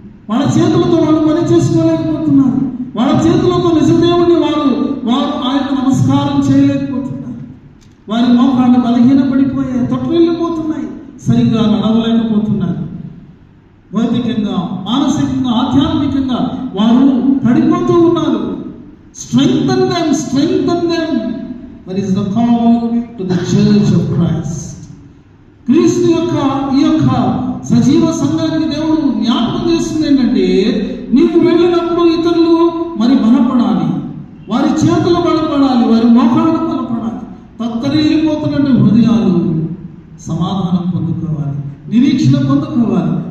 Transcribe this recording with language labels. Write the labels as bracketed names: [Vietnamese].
[Telugu] వాళ్ళ చేతులతో వాళ్ళు పని చేసుకోలేకపోతున్నారు. వాళ్ళ చేతులతో నిజదేవుడిని వారు ఆయన నమస్కారం చేయలేకపోతున్నారు. వారి మోకాళ్ళు బలహీనపడిపోయాయి, తొట్టిల్లిపోతున్నాయి, సరిగ్గా నడవలేకపోతున్నారు. భౌతికంగా, మానసికంగా, ఆధ్యాత్మికంగా వారు పడిపోతూ ఉన్నారు. [English] Strengthen them, strengthen them. That is the call to the church of Christ. [Telugu] క్రీస్తు యొక్క ఈ యొక్క సజీవ సంఘానికి దేవుడు జ్ఞాపకం చేస్తుంది ఏంటంటే, నీవు వెళ్ళినప్పుడు ఇతరులు మరి బలపడాలి, వారి చేతులు బలపడాలి, వారి మోకాళ్ళు బలపడాలి. తత్తరిల్లిపోతున్నట్టు హృదయాలు సమాధానం పొందుకోవాలి, నిరీక్షణ పొందుకోవాలి.